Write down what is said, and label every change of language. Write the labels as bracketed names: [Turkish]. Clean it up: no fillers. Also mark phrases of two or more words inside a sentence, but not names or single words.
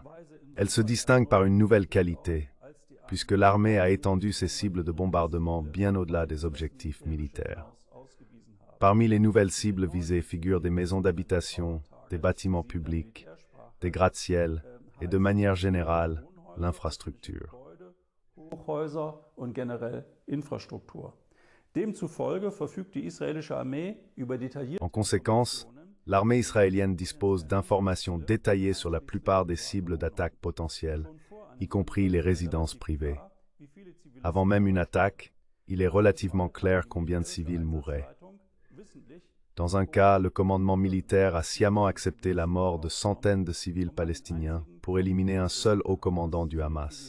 [French] Elle se distingue par une nouvelle qualité, puisque l'armée a étendu ses cibles de bombardement bien au-delà des objectifs militaires. Parmi les nouvelles cibles visées figurent des maisons d'habitation, des bâtiments publics, des gratte-ciels et de manière générale, l'infrastructure. [German] Hochhäuser und generell Infrastruktur. Demzufolge verfügt die israelische Armee über detaillierte... [French] En conséquence, l'armée israélienne dispose d'informations détaillées sur la plupart des cibles d'attaque potentielles, y compris les résidences privées. Avant même une attaque, il est relativement clair combien de civils mourraient. Dans un cas, le commandement militaire a sciemment accepté la mort de centaines de civils palestiniens pour éliminer un seul haut commandant du Hamas.